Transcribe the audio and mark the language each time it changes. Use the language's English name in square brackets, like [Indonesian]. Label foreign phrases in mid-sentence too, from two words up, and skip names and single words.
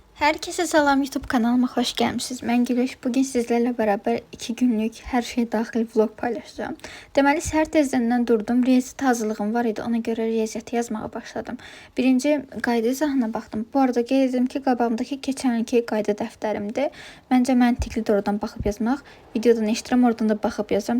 [Turkish] Herkese salam, YouTube kanalıma hoş gelmişsiniz. Mən Gülüş. Bugün sizlerle beraber 2 günlük her şey daxil vlog paylaşacağım. [Azerbaijani] Deməli, səhər tezdən durdum. Riyaziyyat hazırlığım var idi. Ona görə riyaziyyatı yazmağa başladım. Birinci qayda izahına baxdım. Bu arada qeyd edim ki, qabağımdakı keçən ilki qayda dəftərimdir. Məncə məntiqlidir oradan baxıb yazmaq. Videodan eşidirəm, oradan da baxıb yazıram.